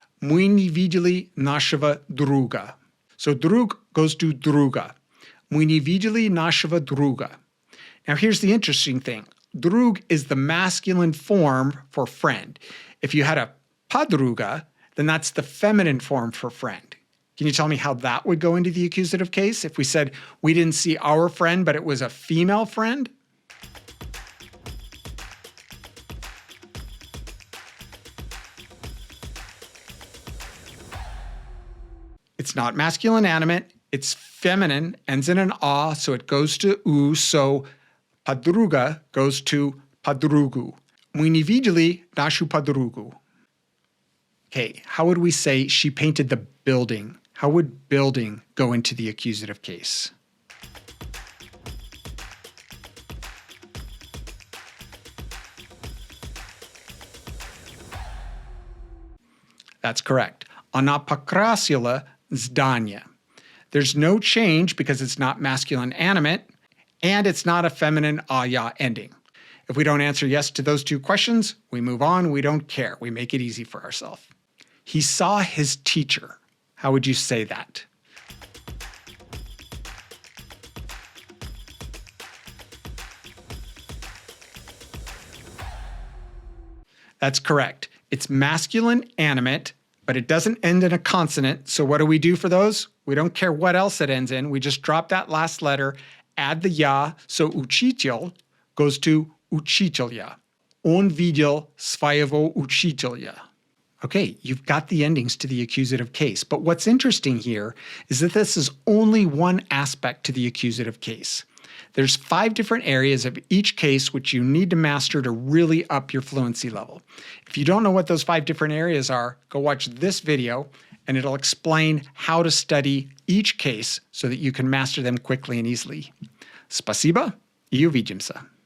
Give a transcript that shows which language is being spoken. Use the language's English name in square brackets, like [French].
[Russian] Мы не видели нашего друга. [English] So друг goes to друга. [Russian] Мы не видели нашего друга. [English] Now here's the interesting thing. Drug is the masculine form for friend. If you had a подруга, then that's the feminine form for friend. Can you tell me how that would go into the accusative case? If we said we didn't see our friend, but it was a female friend? It's not masculine animate. It's feminine, ends in an a, so it goes to u, so подруга goes to подругу. [Russian] Мы не видели нашу подругу. [English] Okay, how would we say she painted the building? How would building go into the accusative case? [Russian] That's correct. Она покрасила здание. [English] There's no change because it's not masculine animate, and it's not a feminine ya ending. If we don't answer yes to those 2 questions, we move on. We don't care. We make it easy for ourselves. He saw his teacher. How would you say that? That's correct. It's masculine animate, but it doesn't end in a consonant. So what do we do for those? We don't care what else it ends in. We just drop that last letter, add the ya, so учитель goes to учителья. [Russian] Он видел своего учителя. [English] Okay, you've got the endings to the accusative case. But what's interesting here is that this is only one aspect to the accusative case. There's 5 different areas of each case which you need to master to really up your fluency level. If you don't know what those 5 different areas are, go watch this video and it'll explain how to study each case so that you can master them quickly and easily. [Russian] Спасибо и увидимся.